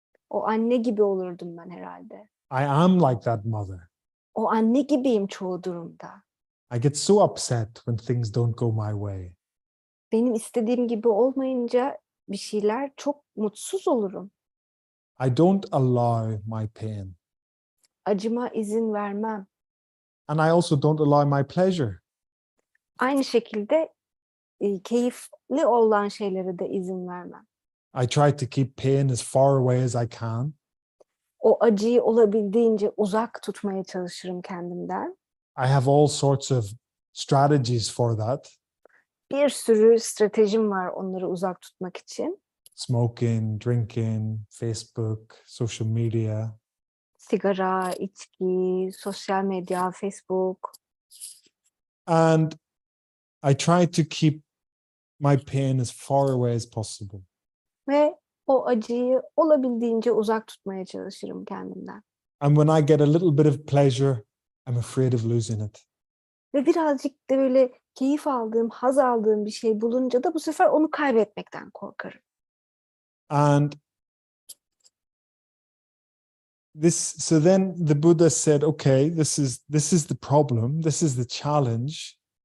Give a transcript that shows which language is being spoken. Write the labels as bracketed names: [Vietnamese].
[Turkish] O anne gibi olurdum ben herhalde. [English] I am like that mother. [Turkish] O anne gibiyim çoğu durumda. [English] I get so upset when things don't go my way. [Turkish] Benim istediğim gibi olmayınca bir şeyler çok mutsuz olurum. [English] I don't allow my pain. [Turkish] Acıma izin vermem. [English] And I also don't allow my pleasure. [Turkish] Aynı şekilde keyifli olan şeylere de izin vermem. [English] I try to keep pain as far away as I can. [Turkish] O acıyı olabildiğince uzak tutmaya çalışırım kendimden. [English] I have all sorts of strategies for that. [Turkish] Bir sürü stratejim var onları uzak tutmak için. [English] Smoking, drinking, Facebook, social media. [Turkish] Sigara, içki, sosyal medya, Facebook. [English] And I try to keep my pain as far away as possible. [Turkish] Ve o acıyı olabildiğince uzak tutmaya çalışırım kendimden. [English] And when I get a little bit of pleasure, I'm afraid of losing it. [Turkish] Ve birazcık da böyle keyif aldığım, haz aldığım bir şey bulunca da bu sefer onu kaybetmekten korkarım. [English] And so then the Buddha said, okay, this is the problem, this is the challenge.